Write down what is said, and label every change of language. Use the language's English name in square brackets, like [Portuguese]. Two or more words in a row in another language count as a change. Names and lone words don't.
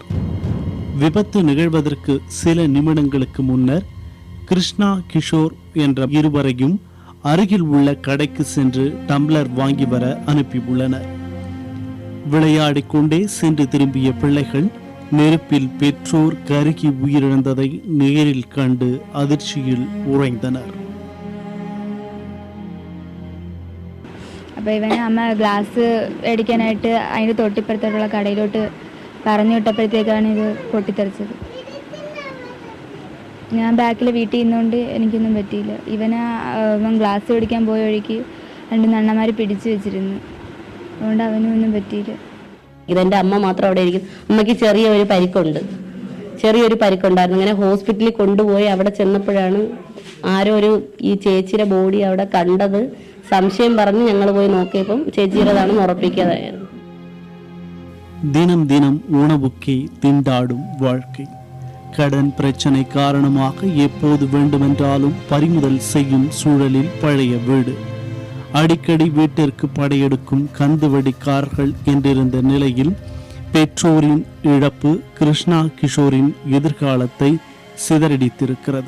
[Tamil] விபத்து நிகழ்வதற்கு சில நிமிடங்களுக்கு முன்னர் கிருஷ்ணா கிஷோர் என்ற இருவரையும் அருகில் உள்ள கடைக்கு சென்று டம்ளர் வாங்கி வர அனுப்பியுள்ளனர். விளையாடிக் கொண்டே சென்று திரும்பிய பிள்ளைகள் நெருப்பில் பெற்றோர் கருகி உயிரிழந்ததை நேரில் கண்டு அதிர்ச்சியில் உறைந்தனர். [Malayalam] അപ്പോൾ ഇവനെ അമ്മ ഗ്ലാസ് മേടിക്കാനായിട്ട് അതിൻ്റെ തൊട്ടിപ്പുറത്തോട്ടുള്ള കടയിലോട്ട് പറഞ്ഞു വിട്ടപ്പോഴത്തേക്കാണ് ഇത് പൊട്ടിത്തെറിച്ചത്. ഞാൻ ബാക്കിൽ വീട്ടിൽ നിന്നുകൊണ്ട് എനിക്കൊന്നും പറ്റിയില്ല. ഇവൻ ഗ്ലാസ് മേടിക്കാൻ പോയ വഴിക്ക് രണ്ട് നണ്ണന്മാർ പിടിച്ചു വെച്ചിരുന്നു. അതുകൊണ്ട് അവനും ഒന്നും പറ്റിയില്ല. ഇതെൻ്റെ അമ്മ മാത്രം അവിടെ ഇരിക്കും. അമ്മയ്ക്ക് ചെറിയൊരു പരിക്കുണ്ടായിരുന്നു. ഇങ്ങനെ ഹോസ്പിറ്റലിൽ കൊണ്ടുപോയി അവിടെ ചെന്നപ്പോഴാണ് ആരോ ഈ ചേച്ചിയുടെ ബോഡി അവിടെ കണ്ടത്. സംശയം പറഞ്ഞ് ഞങ്ങൾ പോയി നോക്കിയപ്പം ചേച്ചിയുടേതാണെന്ന് ഉറപ്പിക്കാതായിരുന്നു. [Tamil] தினம் தினம் உணவுக்கே திண்டாடும் வாழ்க்கை. கடன் பிரச்சனை காரணமாக எப்போது வேண்டுமென்றாலும் பறிமுதல் செய்யும் சூழலில் பழைய வீடு. அடிக்கடி வீட்டிற்கு படையெடுக்கும் கந்துவடிக்காரர்கள் என்றிருந்த நிலையில் பெற்றோரின் இழப்பு கிருஷ்ணா கிஷோரின் எதிர்காலத்தை சிதறடித்திருக்கிறது.